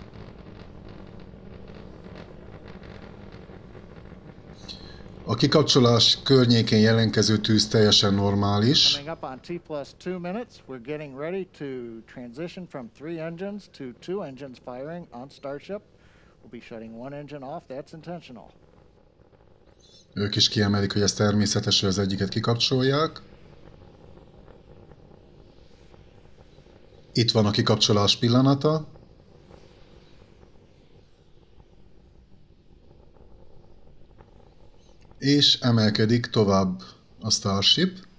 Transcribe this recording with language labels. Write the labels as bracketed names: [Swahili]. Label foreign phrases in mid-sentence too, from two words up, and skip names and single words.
[Hungarian] A kikapcsolás környékén jelentkező tűz teljesen normális. [English] Coming up on T+2 minutes, we're getting ready to transition from 3 engines to 2 engines firing on Starship. We'll be shutting 1 engine off. That's intentional. [Hungarian] Ők is kiemelik, hogy ez természetes, hogy az egyiket kikapcsolják. Itt van a kikapcsolás pillanata. És emelkedik tovább a Starship.